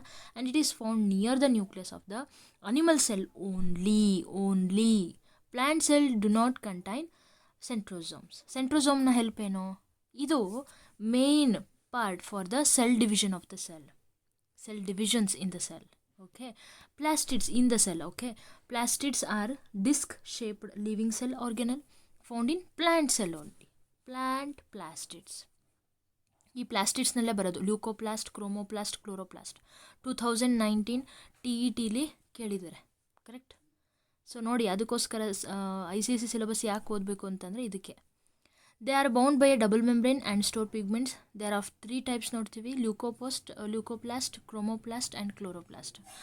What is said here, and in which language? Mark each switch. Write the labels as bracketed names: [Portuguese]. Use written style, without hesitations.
[English] And it is found near the nucleus of the animal cell only. Plant cell do not contain centrosomes. ಸೆಂಟ್ರೋಸೋಮ್ನ help [Kannada] ಏನು, ಇದು [English] Main part for the cell division of the cell divisions in the cell. Okay, plastids in the cell. Okay, plastids are disc-shaped living cell organelle found in plant cell only. Plant plastids. [Kannada] ಈ ಪ್ಲಾಸ್ಟಿಡ್ಸ್ನಲ್ಲೇ ಬರೋದು leucoplast, chromoplast, chloroplast. 2019 TETಲಿ ಕೇಳಿದ್ದಾರೆ, correct. So ನೋಡಿ, ಅದಕ್ಕೋಸ್ಕರ ICSE syllabus ಯಾಕೆ ಓದಬೇಕು ಅಂತಂದರೆ ಇದಕ್ಕೆ. [English] They are bound by a double membrane and store pigments. They are of 3 types [Kannada] ನೋಡ್ತೀವಿ, [English] Leucoplast, chromoplast and chloroplast.